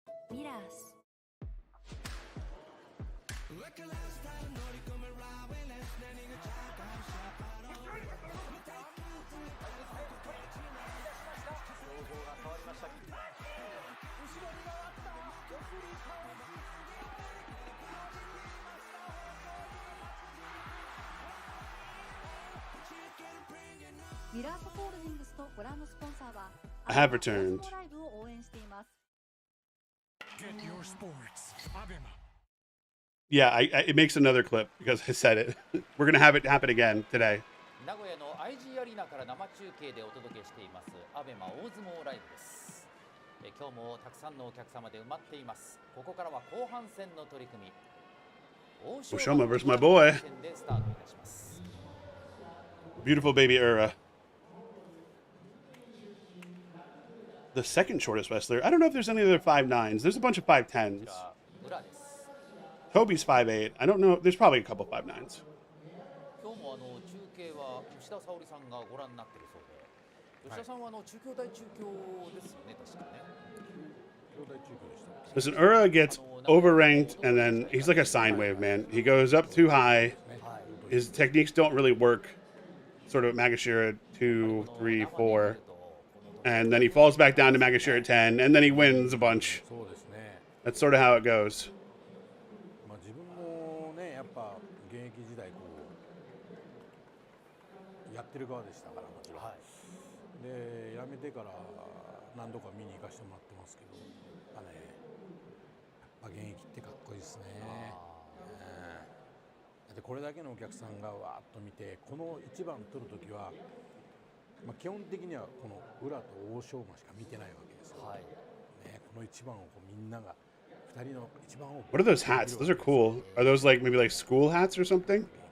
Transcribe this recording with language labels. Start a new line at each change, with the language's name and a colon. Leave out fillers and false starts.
Japanese: ミラースミラースホールディングスとご覧のスポンサーは
English: I have returned.
Japanese: ライブを応援しています。
English: Get your sports ABEMA Yeah, it makes another clip because I said it. We're gonna have it happen again today.
Japanese: 名古屋の IG アリーナから生中継でお届けしていますアベマ大相撲ライブです。今日もたくさんのお客様で埋まっています。ここからは後半戦の取り組み、欧勝馬
English: versus my boy.
Japanese: 戦でスタートいたします。
English: Beautiful baby Ura. The second shortest wrestler. I don't know if there's any other 5'9s. There's a bunch of 5'10s.
Japanese: こちら裏です。
English: Toby's 5'8. I don't know. There's probably a couple 5'9s.
Japanese: 今日も中継は吉田沙保里さんがご覧になっているそうで、吉田さんは中京大中京ですよね、確かね。兄弟中継でした。
English: Listen, Ura gets overranked, and then he's like a sine wave, man. He goes up too high. His techniques don't really work. Sort of Magashira 2, 3, 4. And then he falls back down to Magashira 10, and then he wins a bunch.
Japanese: そうですね。
English: That's sort of how it goes.
Japanese: まあ自分もねやっぱ現役時代こうやってる側でしたからもちろん。で辞めてから何度か見に行かせてもらってますけど、やっぱ現役ってかっこいいですね。だってこれだけのお客さんがわーっと見てこの一番取るときは、まあ、基本的にはこの裏と欧勝馬しか見てないわけですよ。ね、この一番をこうみんなが2人の一番を
English: What are those hats? Those are cool. Are those like maybe like school hats or something?